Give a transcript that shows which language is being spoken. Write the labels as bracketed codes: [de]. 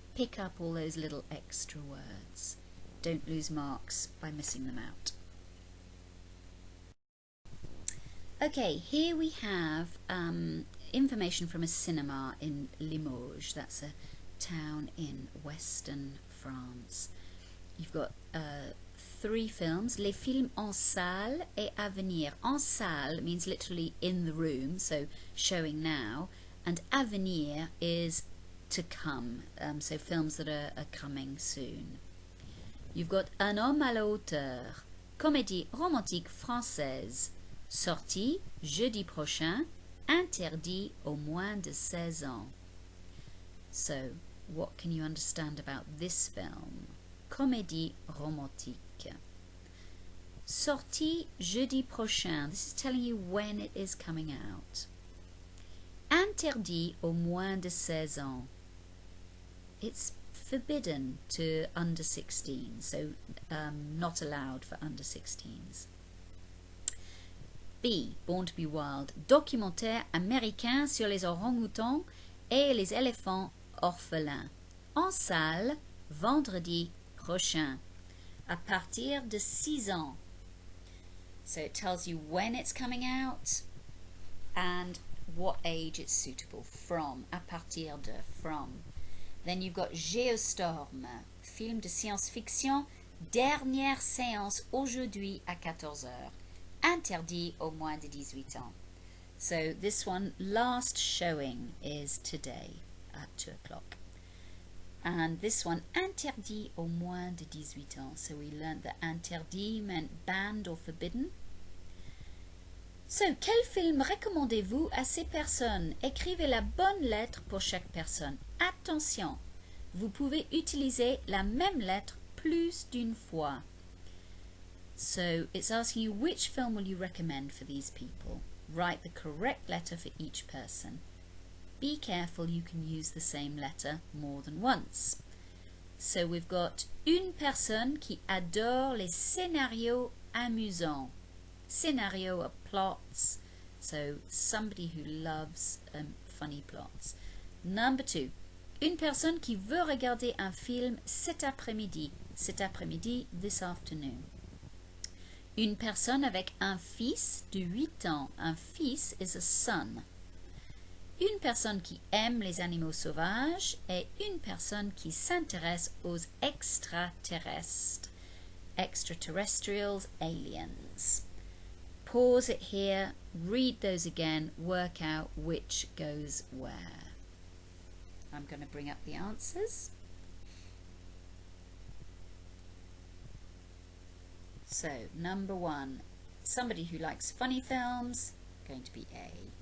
[en] Pick up all those little extra words. Don't lose marks by missing them out. Okay, here we have information from a cinema in Limoges. That's a town in western France. You've got 3 films. [fr] Les films en salle et à venir. En salle [en] means literally in the room, so showing now, and [fr] à venir [en] is to come, so films that are coming soon. You've got [fr] Un homme à la hauteur, comédie romantique française, sortie jeudi prochain, interdit aux moins de 16 ans. [en] So, what can you understand about this film? [fr] Comédie romantique. Sortie jeudi prochain. [en] This is telling you when it is coming out. [fr] Interdit aux moins de 16 ans. [en] It's forbidden to under 16, so not allowed for under 16s. B. Born to be Wild. [fr] Documentaire américain sur les orang-outans et les éléphants orphelins. En salle, vendredi prochain. À partir de 6 ans. [en] So it tells you when it's coming out and what age it's suitable from. [fr] À partir de, [en] from. Then you've got Géostorm, [fr] film de science-fiction Dernière séance aujourd'hui à 14 heures. Interdit aux moins de 18 ans. [en] So this one, last showing, is today at 2 o'clock. And this one, [fr] interdit aux moins de 18 ans. [en] So we learned that interdit meant banned or forbidden. [fr] So, quel film recommandez-vous à ces personnes? Écrivez la bonne lettre pour chaque personne. Attention, vous pouvez utiliser la même lettre plus d'une fois. [en] So, it's asking you which film will you recommend for these people. Write the correct letter for each person. Be careful, you can use the same letter more than once. So, we've got [fr] une personne qui adore les scénarios amusants. [en] Scenario are plots, so somebody who loves funny plots. Number 2, [fr] une personne qui veut regarder un film cet après-midi. Cet après-midi, [en] this afternoon. [fr] Une personne avec un fils de 8 ans. Un fils [en] is a son. [fr] Une personne qui aime les animaux sauvages et une personne qui s'intéresse aux extraterrestres. [en] Extraterrestrials, aliens. Pause it here, read those again, work out which goes where. I'm going to bring up the answers. So, number 1, somebody who likes funny films, going to be A.